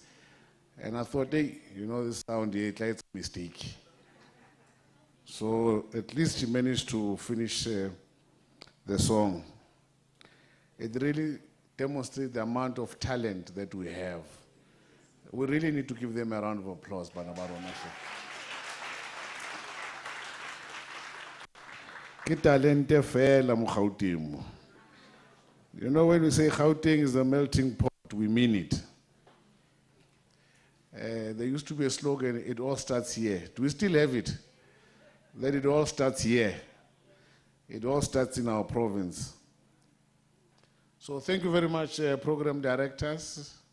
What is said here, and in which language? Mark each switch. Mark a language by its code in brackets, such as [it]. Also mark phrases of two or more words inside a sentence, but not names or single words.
[en] And I thought, hey, you know, this sound here, it's a mistake. So at least she managed to finish the song. It really demonstrates the amount of talent that we have. We really need to give them a round of applause, Banabarona. [tn] Ke talente fela mo Gauteng. [en] You know, when we say Gauteng is a melting pot, we mean it. There used to be a slogan, it all starts here. Do we still have it? That it all starts here. It all starts in our province. So thank you very much, program directors.